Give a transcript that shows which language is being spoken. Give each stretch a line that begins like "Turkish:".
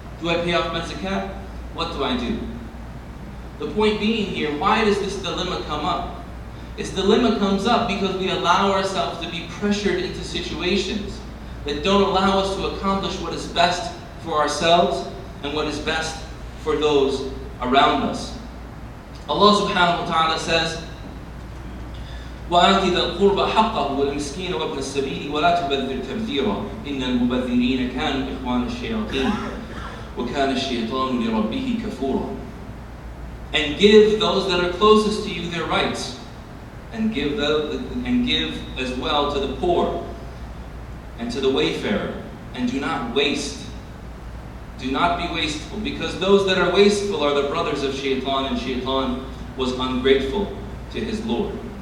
English: Do I pay off my zakat? What do I do? The point being here, why does this dilemma come up? This dilemma comes up because we allow ourselves to be pressured into situations that don't allow us to accomplish what is best for ourselves and what is best for those around us.
Arabic: Allah subhanahu wa ta'ala says, وَآتِ ذَا الْقُرْبَ حَقَّهُ وَالْمِسْكِينَ وَابْنَ السَّبِيلِ وَلَا تُبَذِّرْ تَبْذِيرًا إِنَّ الْمُبَذِّرِينَ كَانُوا إِخْوَانَ الشَّيَاطِينِ وَكَانَ الشَّيْطَانُ لِرَبِّهِ كَفُورًا.
English: And give those that are closest to you their rights, and give as well to the poor and to the wayfarer, and do not waste. Do not be wasteful, because those that are wasteful are the brothers of Shaitan, and Shaitan was ungrateful to his Lord.